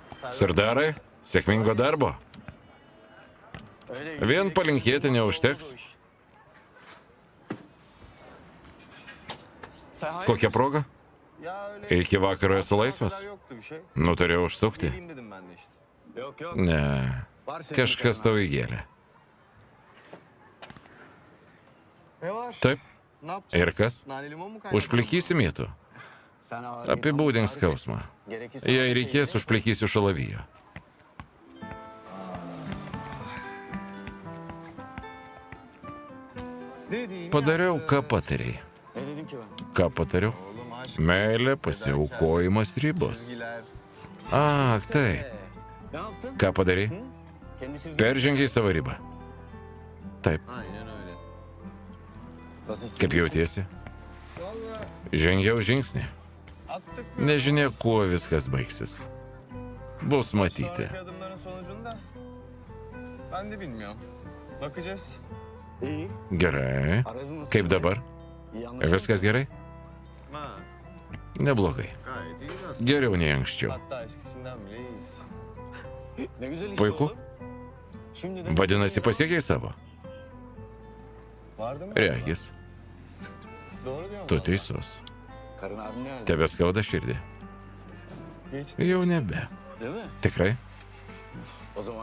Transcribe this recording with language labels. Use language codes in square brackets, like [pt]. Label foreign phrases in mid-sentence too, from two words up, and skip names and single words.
[lt] Sirdarai, sėkmingo darbo. Vien palinkėti neužteks. Kokia proga? [tr] Ya öyle [lt] Iki vakaro esu laisvas. [tr] yoktu bir şey. [lt] Nutarėjau užsukti. [tr] Geleyim dedim ben de işte. Ne. [lt] Kažkas tau įgėlė. [tr] Ne var? [lt] Taip. [tr] Ne yapacağız? [lt] Ir kas? [tr] Nane limon mu kaynatalım? [lt] Užplikysi mėtų. Apibūdink skausmą. Jei reikės, užplikysiu šalaviją. [tr] Ne diyeyim [lt] Padariau, [tr] ya? [lt] ką patarėjai. Ką patariau? [tr] Oğlum aşk, [lt] Meilė, pasiaukojimas, ribos. [tr] sevgiler. [lt] Ak, taip. Ką padarai? Peržengiai savo ribą. Taip. [tr] Aynen öyle. [lt] Kaip jautiesi? [tr] Vallahi [lt] Žengiau žingsnį. [tr] attık mı? [lt] Nežinia, kuo viskas baigsis. Bus matyti. [tr] Sonraki adımların sonucunda ben de bilmiyorum. Bakacağız. [lt] Gerai. Kaip dabar? Viskas gerai? [tr] Ha. [lt] Neblogai. [tr] Gayet iyiyiz aslında. [lt] Geriau nei anksčiau. [tr] Hatta eskisinden bile iyiyiz. Ne güzel işte [lt] Puiku. [tr] oğlum. Şimdi de [lt] Vadinasi, pasiekei savo? [tr] Vardı mı? [lt] Regis, [tr] Doğru diyorsun. [lt] tu teisus. [tr] Karın abin nerede? [lt] Tebeskauda širdį. [tr] Geçti. [lt] Jau nebe. [tr] Değil mi? [lt] Tikrai? [tr] O zaman